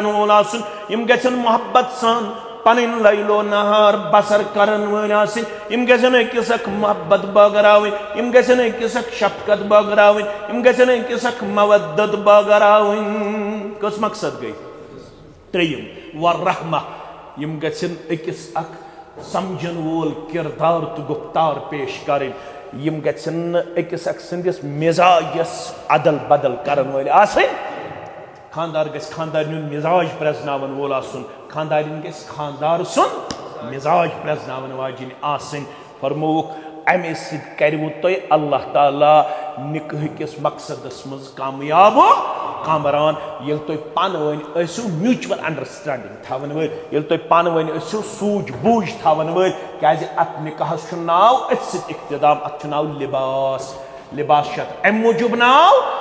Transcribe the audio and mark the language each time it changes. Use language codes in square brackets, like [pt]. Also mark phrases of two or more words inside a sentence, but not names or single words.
[ks] وول آسُن یم گژھن محبت سان پنٕنۍ لیلو نہار بسر کرن وٲلۍ آسٕنۍ یم گژھن أکِس اکھ محبت بٲگراوٕنۍ یم گژھن أکِس اکھ شفقت بٲگراوٕنۍ یم گژھن أکِس اکھ مودت بٲگراوٕنۍ کٔژ مقصد گٔے ترٛیٚیِم والرحمہ یم گژھن أکِس اکھ سمجھن وول کردار تو گفتار [ur] پیش کریں [ks] یم گژھن نہٕ أکِس اکھ سٕنٛدِس مزاجس عدل بدل کرن وٲلۍ آسٕنۍ خاندار گژھِ خاندارنہِ ہُنٛد مزاج پرٛزناون وول آسُن خاندارِنۍ گژھِ خاندار سُنٛد مزاج پرٛزناون واجیٚنۍ آسٕنۍ فرمووُکھ امے سۭتۍ کروٕ تۄہہِ اللہ تعالیٰ نکاح کِس مقصدس منٛز کامیاب کامران ییٚلہِ تُہۍ پانہٕ ؤنۍ ٲسِو [en] mutual understanding [ks] تھاون وٲلۍ ییٚلہِ تُہۍ پانہٕ ؤنۍ ٲسِو سوٗجھ بوٗجھ تھاون وٲلۍ کیازِ اتھ نکاحس چھُ ناو أتھۍ سۭتۍ اقتدام اتھ چھُ ناو لباس لباس چھُ اتھ امہِ موٗجوٗب ناو